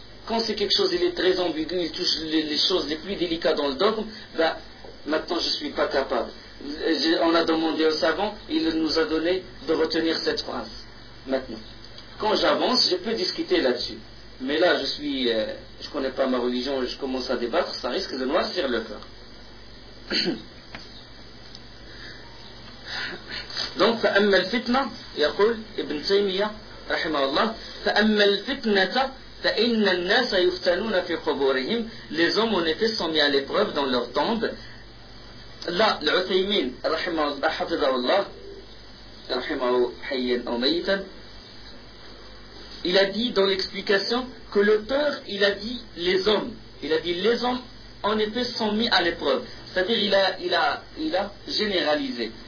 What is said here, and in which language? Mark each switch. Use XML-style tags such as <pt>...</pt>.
<fr>Quand c'est quelque chose, il est très ambigu, il touche les choses les plus délicates dans le dogme, ben, maintenant je ne suis pas capable. On a demandé au savant, il nous a donné de retenir cette phrase. Maintenant. Quand j'avance, je peux discuter là-dessus. Mais là, je connais pas ma religion, je commence à débattre, ça risque de noircir le cœur.</fr> <ar>Donc, فأما الفتنة يقول ابن تيمية رحمه الله فأما الفتنة فإن الناس يفتنون في قبورهم.</ar> <fr>Les hommes en effet sont mis à l'épreuve dans leur tombe.</fr> <ar>Là, العثيمين رحمه الله رحمه حيا أو ميتا.</ar> <fr>Il a dit dans l'explication que l'auteur, il a dit les hommes. Il a dit les hommes en effet sont mis à l'épreuve. C'est-à-dire il a généralisé.</fr>